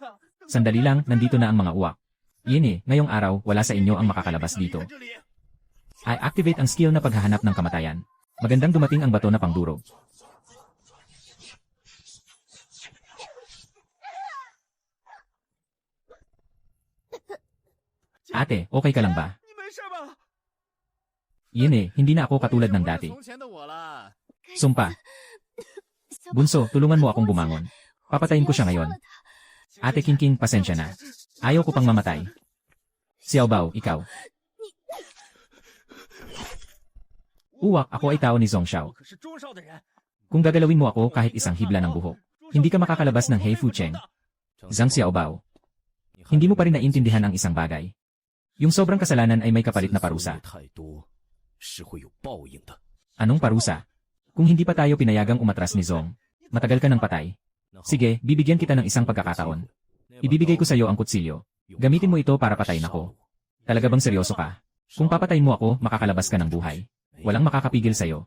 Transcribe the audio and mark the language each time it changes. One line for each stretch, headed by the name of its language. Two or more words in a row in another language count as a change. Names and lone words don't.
Filipino: Sandali lang, nandito na ang mga uwak. Yun ngayong araw, wala sa inyo ang makakalabas dito. I-activate ang skill na paghahanap ng kamatayan. Magandang dumating ang bato na pangdurog. Ate, okay ka lang ba?
Chinese: 你没事吧？
Filipino: Yun hindi na ako katulad ng dati.
Chinese: 从前的我了。
Filipino: Sumpa. Bunso, tulungan mo akong bumangon. Papatayin ko siya ngayon. Ate Kingking, pasensya na. Ayaw ko pang mamatay. Xiaobao, ikaw. Uwak, ako ay tao ni Zhong Xiao.
Chinese: 我可是中少的人。
Filipino: Kung gagalawin mo ako kahit isang hibla ng buhok, hindi ka makakalabas ng Hei Fu Cheng. Zhang Xiaobao, hindi mo pa rin naiintindihan ang isang bagay. Yung sobrang kasalanan ay may kapalit na parusa.
Chinese: 太多是会有报应的。
Filipino: Anong parusa? Kung hindi pa tayo pinayagang umatras ni Zhong, matagal ka ng patay. Sige, bibigyan kita ng isang pagkakataon. Ibibigay ko sa iyo ang kutsilyo. Gamitin mo ito para patayin ako. Talaga bang seryoso ka? Kung papatayin mo ako, makakalabas ka ng buhay. Walang makakapigil sa iyo.